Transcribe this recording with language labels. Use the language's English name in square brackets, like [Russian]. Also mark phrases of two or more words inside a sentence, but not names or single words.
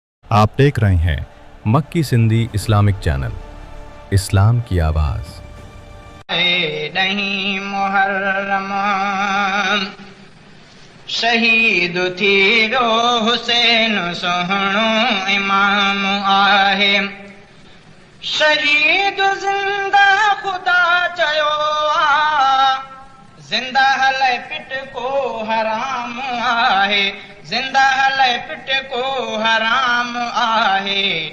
[Urdu] آپ دیکھ رہے ہیں مکی سندھی اسلامک چینل، اسلام کی آواز۔ [Sindhi] اے ڏہیں محرم، شهيد ٿي ويو حسين سهڻو امام آهي۔ شهيد زنده خدا چيو آ، زنده هلي پٽ ڪو حرام آهي، زنده هلي پٽ ڪو حرام آهي۔